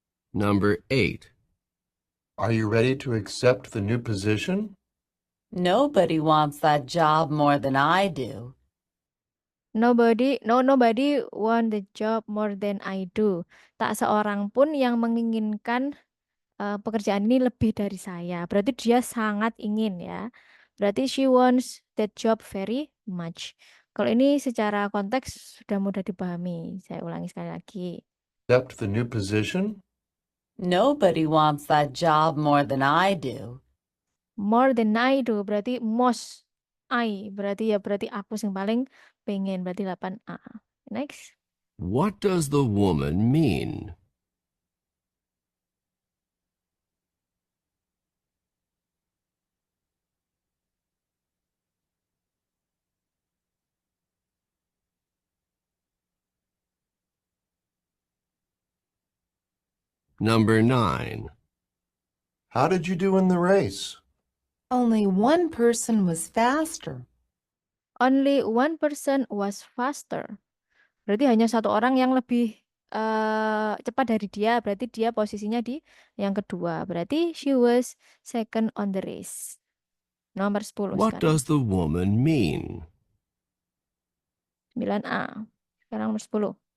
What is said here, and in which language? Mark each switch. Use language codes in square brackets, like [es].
[en] Number 8. Are you ready to accept the new position? Nobody wants that job more than I do. Nobody want the job more than I do. [id] Tak seorang pun yang menginginkan pekerjaan ini lebih dari saya. Berarti dia sangat ingin ya. Berarti [en] she wants that job very much. [id] Kalau ini secara konteks sudah mudah dipahami. Saya ulangi sekali lagi. [en] Accept the new position? Nobody wants that job more than I do. More than I do [id] berarti [en] most I [id] berarti aku yang paling pengen berarti 8A. Next. [en] What does the woman mean? Number 9. How did you do in the race? Only one person was faster. Only one person was faster. [id] Berarti hanya satu orang yang lebih cepat dari dia. Berarti dia posisinya di yang kedua. Berarti [en] she was second on the race. [id] Nomor 10 [en] What [id] sekarang. [en] does the woman mean? [id] 9A. Sekarang nomor 10.